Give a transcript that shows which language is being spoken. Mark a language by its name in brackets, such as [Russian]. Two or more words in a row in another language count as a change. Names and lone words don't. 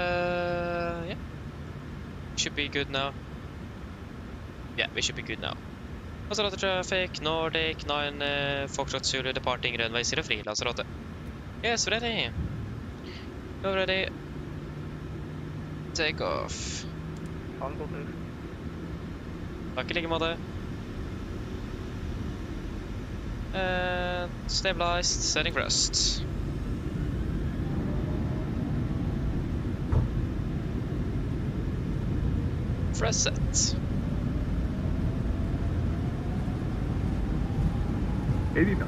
[English] Yeah. Should be good now. Yeah, we should be good now. Lanzarote traffic, Nordic 9 Foxtrot Zulu departing runway 03, Lanzarote. Yes, ready. Go ready. Take off. [Norwegian] Takk I like måte. [English] And stabilized, setting thrust. Thrust set. 80 knots.